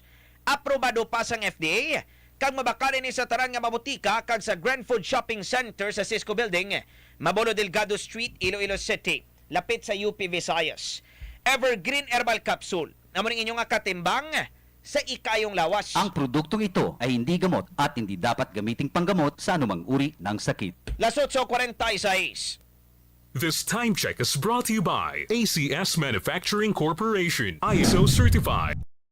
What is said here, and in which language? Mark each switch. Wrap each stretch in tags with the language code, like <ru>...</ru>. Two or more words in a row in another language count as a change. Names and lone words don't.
<hil>Aprobado pa sang FDA. Kag mabakali ni sa taran nga mabutika kag sa Grand Food Shopping Center sa Cisco Building, Mabolo Delgado Street, Iloilo City, lapit sa UP Visayas. Evergreen Herbal Capsule. Amo ning inyong katimbang sa ikayong lawas.</hil> <tl>Ang produktong ito ay hindi gamot at hindi dapat gamiting panggamot sa anumang uri ng sakit. Las 8:46.</tl> <en>This time check is brought to you by ACS Manufacturing Corporation, ISO certified.</en>